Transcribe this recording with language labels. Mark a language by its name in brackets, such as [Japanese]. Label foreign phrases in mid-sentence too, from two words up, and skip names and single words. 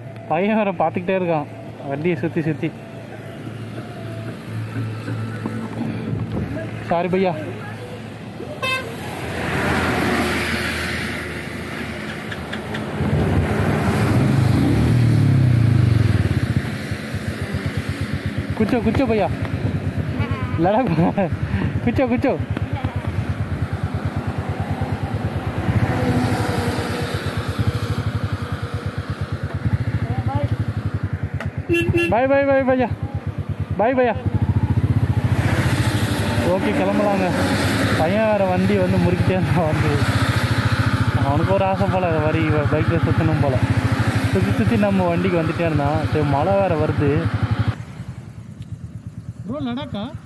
[Tamil] பையன் வேறு பார்த்துக்கிட்டே இருக்கான் வண்டியை சுற்றி சுற்றி. சாரி பையா. [Hindi] कुचो कुचो भैया लड़ाक कुचो कुचो [English] bye bye bye [Hindi] भैया बाय भैया. [Tamil] ஓகே கிளம்பலாங்க. பையன் வேறு வண்டி வந்து முறுக்கிட்டே இருந்தான். வந்து அவனுக்கு ஒரு ஆசை போல் வரி பைக்கில் சுற்றணும் போல் சுற்றி சுற்றி நம்ம வண்டிக்கு வந்துகிட்டே இருந்தான். சரி மழை வேறு வருது. ப்ரோ லடாக்கா?